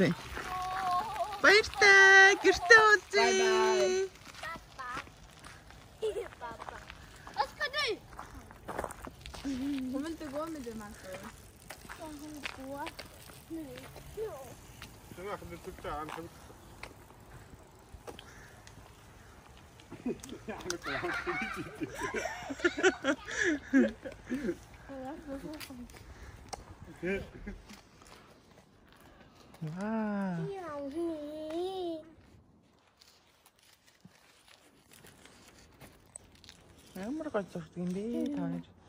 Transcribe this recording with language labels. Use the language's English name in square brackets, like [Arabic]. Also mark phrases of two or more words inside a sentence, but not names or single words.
[Mongolian] Баяртай гэртээ үзье. [Swedish] Kommer inte gå med det, Marco. Jag kommer gå. Nu. [Korean] 제가 근데 진짜 안 재밌어. 와. [Mongolian] Ямар гоё зурдаг юм бэ та хоёр.